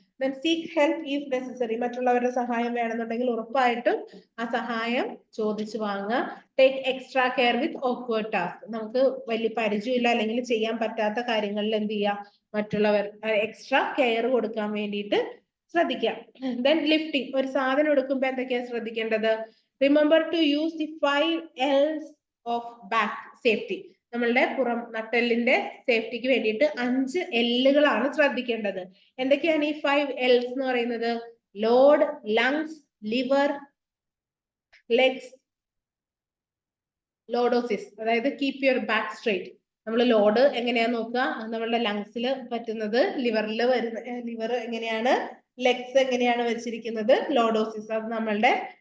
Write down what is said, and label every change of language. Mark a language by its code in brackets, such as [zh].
[en] Then seek help if necessary. [ml] മറ്റുള്ളവരുടെ സഹായം വേണമെന്നുണ്ടെങ്കിൽ ഉറപ്പായിട്ടും ആ സഹായം ചോദിച്ചു വാങ്ങുക. [en] Take extra care with awkward task. [ml] നമുക്ക് വലിയ പരിചയമില്ല അല്ലെങ്കിൽ ചെയ്യാൻ പറ്റാത്ത കാര്യങ്ങളിൽ എന്ത് ചെയ്യാം, മറ്റുള്ളവർ എക്സ്ട്രാ കെയർ കൊടുക്കാൻ വേണ്ടിയിട്ട് ശ്രദ്ധിക്കാം. [en] Then lifting. [ml] ഒരു സാധനം എടുക്കുമ്പോൾ എന്തൊക്കെയാ ശ്രദ്ധിക്കേണ്ടത്? [en] Remember to use the 5 L's of back safety. [ml] നമ്മളുടെ പുറം നട്ടെല്ലിന്റെ സേഫ്റ്റിക്ക് വേണ്ടിയിട്ട് 5 എല്ലുകളാണ് ശ്രദ്ധിക്കേണ്ടത്. എന്തൊക്കെയാണ് ഈ 5 L's എന്ന് പറയുന്നത്? Load, lungs, liver, legs, lordosis. അതായത് [en] Keep your back straight. [ml] നമ്മൾ ലോഡ് എങ്ങനെയാ നോക്കുക, നമ്മളുടെ ലങ്സിൽ പറ്റുന്നത്, ലിവറിൽ വരുന്ന ലിവർ എങ്ങനെയാണ്, ലെഗ്സ് എങ്ങനെയാണ് വെച്ചിരിക്കുന്നത്, ലോഡോസിസ് അത് നമ്മളുടെ